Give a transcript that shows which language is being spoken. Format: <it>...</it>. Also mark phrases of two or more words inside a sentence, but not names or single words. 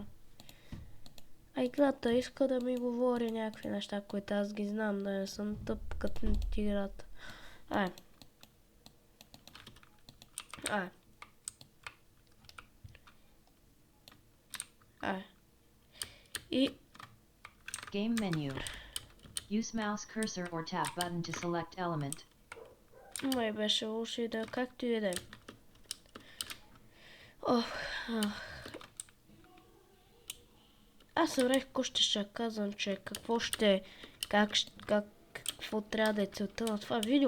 <bg>А играта иска да ми говори някакви неща, които аз ги знам, да не съм тъп като играта. И</bg> <en>Game menu. Use mouse cursor or tab button to select element.</en> <bg>Май беше лошо и да, както и да е. Аз събрах какво ще казвам, че какво трябва да е целта на това видео.</bg>